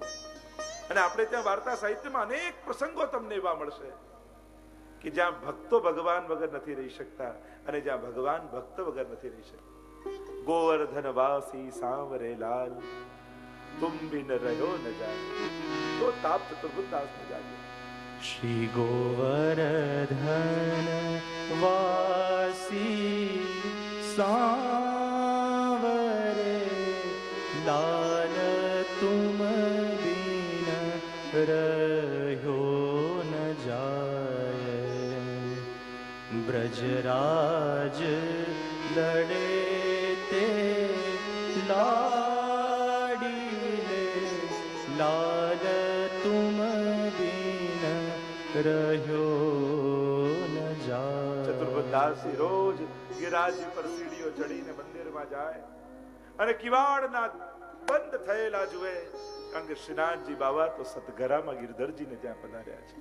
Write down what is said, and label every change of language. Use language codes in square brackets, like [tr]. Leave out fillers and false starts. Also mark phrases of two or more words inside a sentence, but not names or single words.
[gu] અને આપણે ત્યાં વાર્તા સાહિત્યમાં અનેક પ્રસંગો તમને એવા મળશે કે જ્યાં ભક્તો ભગવાન વગર નથી રહી શકતા અને જ્યાં ભગવાન ભક્ત વગર નથી રહી શકતા. [bra] गोवर्धन वासी सांवरे लाल तुम बिन रह्यो न जाय, [gu] તો તાપ ચતુર્ભુજદાસ ને જાગે. [bra] श्री गोवर्धन वासी सांवरे लाल तुम बिन रह्यो न जाए, ब्रजराज लड़े ते लाडीले लाल तुम बिन रह्यो न जाय. [gu] ચતુર્ભુજદાસજી રોજ ગિરાજી પર સીડીઓ ચડીને મંદિરમાં જાય અને કિવાડના બંધ થયેલા જુએ, કારણ કે શ્રીનાથજી બાબા તો સતગરામાં ગિરધરજીને ત્યાં પધાર્યા છે.